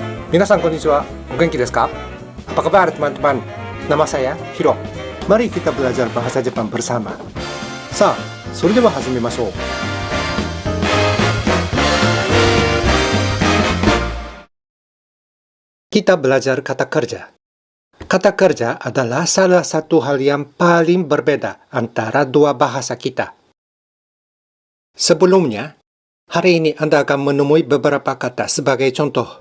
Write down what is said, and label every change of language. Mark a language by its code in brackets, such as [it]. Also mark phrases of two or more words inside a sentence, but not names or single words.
[ja] みなさんこんにちは、お元気ですか? [id] Apa kabar teman-teman? Nama saya Hiro. Mari kita belajar bahasa Jepang bersama. [ja] Sa, それでは始めましょう. [id] Kita belajar kata kerja. Kata kerja adalah salah satu hal yang paling berbeda antara dua bahasa kita. Sebelumnya, hari ini Anda akan menemui beberapa kata sebagai contoh.